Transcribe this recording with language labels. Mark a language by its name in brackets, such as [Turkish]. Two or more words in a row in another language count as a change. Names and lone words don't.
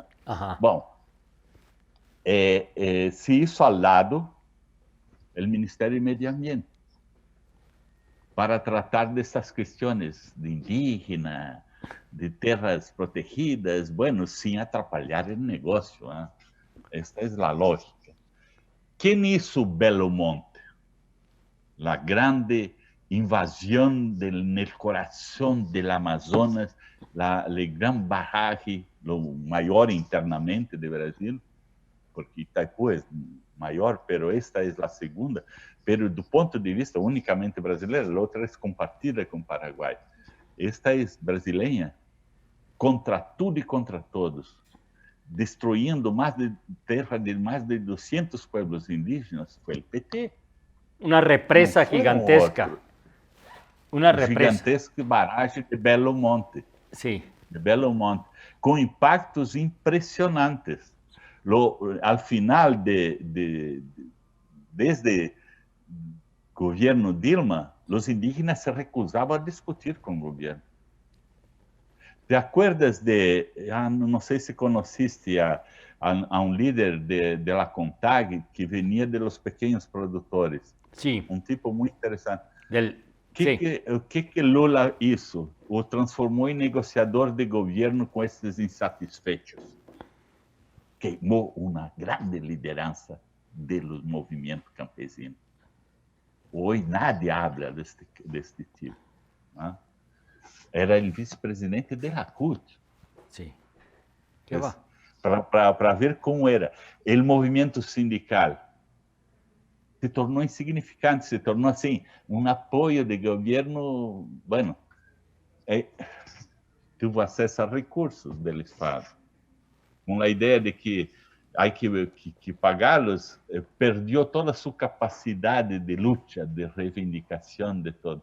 [Portuguese] Bom, se isso ao lado, o Ministério do Medio Ambiente, para tratar dessas questões de indígena, de terras protegidas, bueno, sem atrapalhar o negócio. Né? Esta é a lógica. Quem hizo Belo Monte? [Spanish] A grande invasión en el corazón del Amazonas, el gran barraje, lo mayor internamente de Brasil, porque Itaipu es mayor, pero esta es la segunda. [Portuguese] Pero do ponto de vista únicamente brasileiro, a outra é compartida com Paraguai. Esta é brasileira contra tudo e contra todos, destruindo mais de terra de mais de 200 pueblos indígenas. Foi o PT. [Spanish] Una represa gigantesca. Una represa. [Portuguese] Gigantesca barragem de Belo Monte. [Spanish] Sí. [Portuguese] De Belo Monte, com impactos impressionantes. Al final, desde o governo Dilma, os indígenas se recusavam a discutir com o governo. [Spanish] ¿Te acuerdas [Portuguese] não sei se conheciste a um [Spanish] líder de la CONTAG que venia de los [Portuguese] pequenos produtores? Sim. Um tipo muito interessante. O que Lula hizo? O transformou em negociador de governo com esses insatisfeitos. Queimou uma grande liderança dos movimentos campesinos. Hoje [Spanish] nadie habla [Portuguese] deste tipo. Né? Era o vice-presidente [Spanish] de la [Portuguese] CUT. Sim. Para ver como era. O movimento sindical se tornou insignificante, se tornou assim, um apoio de governo, bueno, teve acesso a recursos do Estado, com a ideia de que há que pagá-los, perdeu toda a sua capacidade de luta, de reivindicação, de todo.